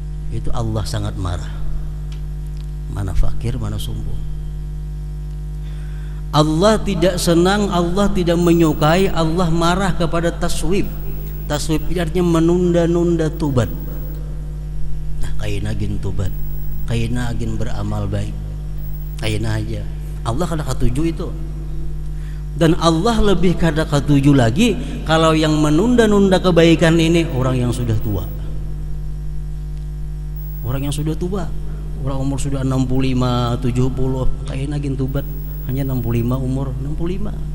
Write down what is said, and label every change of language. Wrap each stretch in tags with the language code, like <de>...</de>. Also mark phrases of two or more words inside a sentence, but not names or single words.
<id>itu Allah sangat marah. Mana fakir, mana sombong. Allah tidak senang, Allah tidak menyukai, Allah marah kepada taswib. Taswib artinya menunda-nunda tobat. Nah,</id> <bjn>kaina agin tobat, kaina agin beramal baik, kaina aja. Allah kada ketujuh itu.</bjn> <id>Dan Allah lebih kada ketujuh lagi kalau yang menunda-nunda kebaikan ini orang yang sudah tua. Orang yang sudah tua, orang umur sudah 65, 70,</id> <bjn>kaina agin tobat.</bjn> <id>Hanya 65, umur 65.</id>